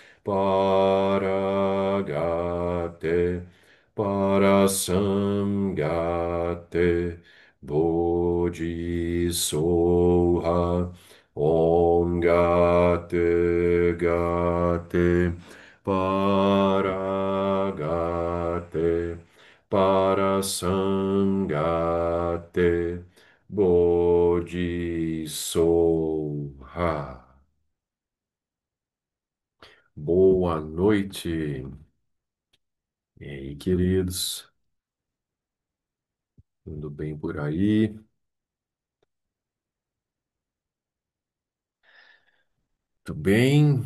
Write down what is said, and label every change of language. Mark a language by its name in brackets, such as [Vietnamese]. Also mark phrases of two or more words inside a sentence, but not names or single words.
[Sanskrit] Paragate Parasamgate Bodhisoha Om Gate Gate Paragate Parasangate Bodhisoha. [Portuguese] Boa noite. E aí, queridos? Tudo bem por aí? Tudo bem?